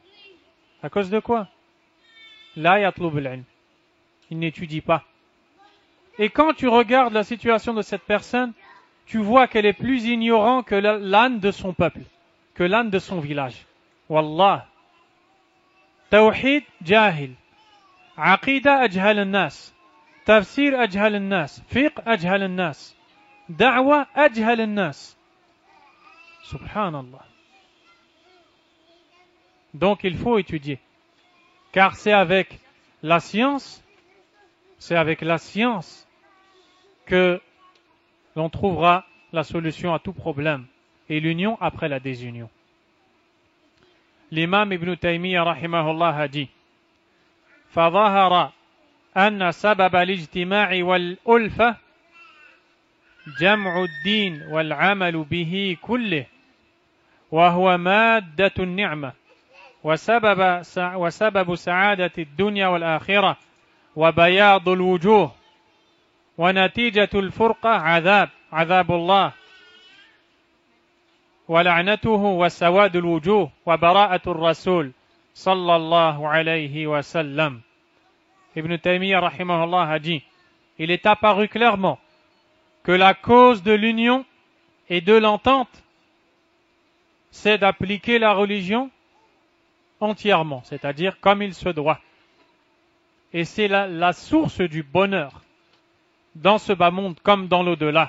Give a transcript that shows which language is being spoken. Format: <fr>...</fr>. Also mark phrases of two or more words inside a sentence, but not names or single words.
<fr>À cause de quoi?</fr> <ar>لا يطلب العلم.</ar> <fr>Ils n'étudient pas. Et quand tu regardes la situation de cette personne, tu vois qu'elle est plus ignorante que l'âne de son peuple, que l'âne de son village.</fr> <ar>والله. توحيد, jahil. Aqida, أجهل الناس. تفسير، أجهل الناس. فقه، أجهل الناس. دعوة، أجهل الناس.</ar> <fr>Subhanallah. Donc il faut étudier. Car c'est avec la science que l'on trouvera la solution à tout problème et l'union après la désunion. L'imam Ibn Taymiyyah rahimahullah a dit</fr> <ar>فظهر أن سبب الاجتماع والألفة جمع الدين والعمل به كله وهو مادة النعمة وسبب سعادة الدنيا والآخرة وبياض الوجوه ونتيجة الفرقة عذاب الله ولعنته وسواد الوجوه وبراءة الرسول صلى الله عليه وسلم.</ar> <fr>Ibn Taymiyyah rahimahullah a dit, il est apparu clairement que la cause de l'union et de l'entente, c'est d'appliquer la religion entièrement, c'est-à-dire comme il se doit. Et c'est la source du bonheur dans ce bas monde comme dans l'au-delà.</fr>